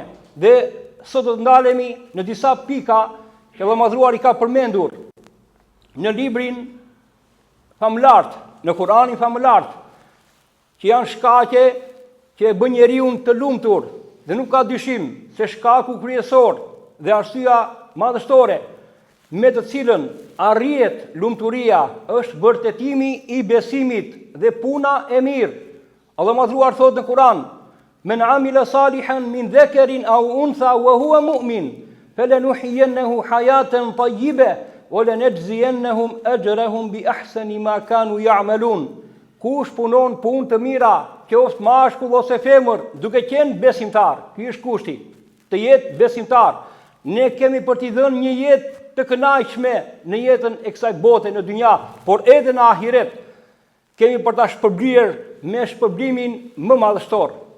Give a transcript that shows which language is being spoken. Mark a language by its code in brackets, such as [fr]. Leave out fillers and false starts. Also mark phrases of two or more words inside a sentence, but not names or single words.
[sq] Dhe sot do të ndalemi në disa pika që Allahu madhruar i ka përmendur në librin famëlart, në Kur'anin famëlart, që janë shkaqe që e bën njeriu të lumtur, dhe nuk ka dyshim se shkaku kryesor dhe arsyeja madhështore me të cilën arrihet lumturia është vërtetimi i besimit dhe puna e mirë. Allahu madhruar thotë në Kur'an: [ar] "من عمل صالحا من ذكر أو أنثى وهو مؤمن فلنحيينه حياة طيبة ولنجزينهم أجرهم بأحسن ما كانوا يعملون." [sq] Kush punon punë të mira, qoftë mashkull ose femër, duke qenë besimtar, ky është kushti, të jetë besimtar. Ne kemi për t'i dhënë një jetë të kënaqshme në jetën e kësaj bote në dynja, por edhe në ahiret kemi për ta shpërblyer me shpërblimin më madhështor.